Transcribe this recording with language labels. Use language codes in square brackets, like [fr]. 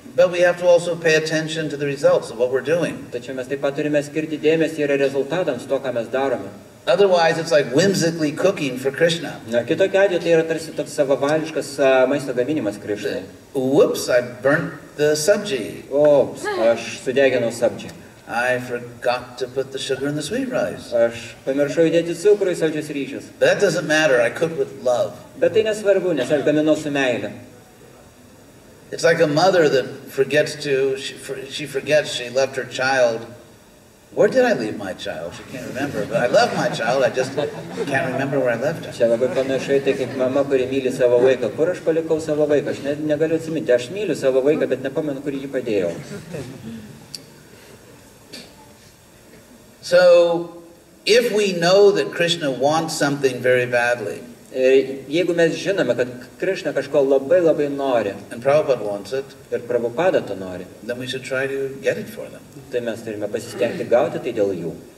[en] But we have to also pay attention to the results of what we're doing. [lt] Tačiau mes taip pat turime skirti dėmesį ir rezultatams to, ką mes darome. [en] Otherwise, it's like whimsically cooking for Krishna. [lt] Na, kitokiu atveju tai yra tarsi toks savavališkas maisto gaminimas Krišnai. [en] Whoops, I burnt the sabji. [lt] O, aš sudeginau sabdžią. [en] I forgot to put the sugar in the sweet rice. [lt] Aš pamiršau įdėti cukrų į saldžius ryžius. [en] But that doesn't matter, I cook with love. [lt] Bet tai nesvarbu, nes aš gaminau su meile. [en] It's like a mother that forgets she forgets she left her child. Where did I leave my child? She can't remember, but I love my child, I just can't remember where I left her. [lt] Čia labai panašai tai kaip mama, kuri myli savo vaiką. Kur aš palikau savo vaiką? Aš negaliu atsiminti. Aš myliu savo vaiką, bet nepamenu, kur jį padėjau. [en] So, if we know that Krishna wants something very badly, [lt] Ir jeigu mes žinome, kad Krišna kažko labai labai nori [en] and Prabhupada wants it, [lt] ir Prabhupada to nori, [en] then we should try to get it for them. [lt] tai mes turime pasistengti gauti tai dėl jų.